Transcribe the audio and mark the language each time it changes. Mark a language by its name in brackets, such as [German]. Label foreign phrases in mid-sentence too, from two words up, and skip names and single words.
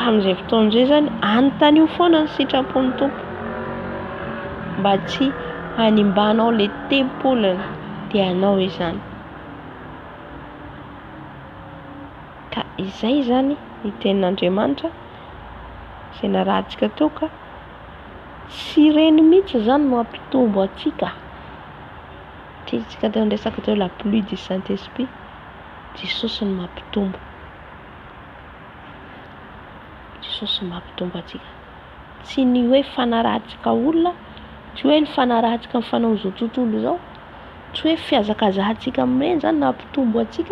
[Malagasy] amin'izay fotoana izay zany anontaniho foana ny sitrapon'ny tompo mba tsy hanimbanao le tempolany tianao izany. Ka izay zany ny tenin'Andriamanitra izay narahantsika teo, ka tsy ireny mihitsy zany no hampitombo atsika. Tsika teo resaka teo [French] la pluie du Saint-Esprit, [Malagasy] Jesosy no mampitombo. Jesosy no mampitombo atsika. Tsy ny hoe fanarahantsika olona, tsy hoe ny fanarahantsika mifanao izao tontolo izao, tsy hoe fiazakazahantsika amin'ireny zany no hampitombo atsika.